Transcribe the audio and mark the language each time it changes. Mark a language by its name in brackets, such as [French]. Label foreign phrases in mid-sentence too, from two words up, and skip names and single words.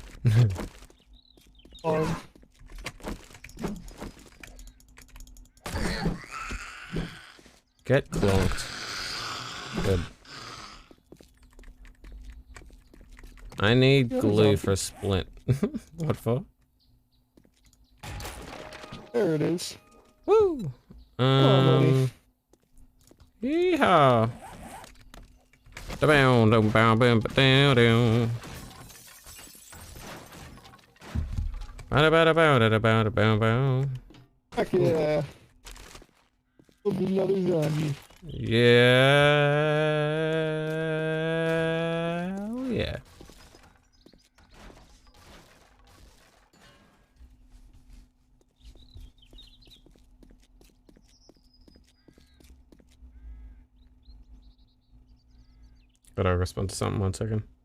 [English] Get clonked. Good. I need glue for a splint. What for? There it is. Woo! Yeehaw! Da-bow, da-bow, bow, ba-dow, dow. Ba-da-ba-da-bow, da-da-bow, da-bow, bow. Heck yeah. There'll be another zombie. Yeah. Oh, yeah. Gotta respond to something, 1 second.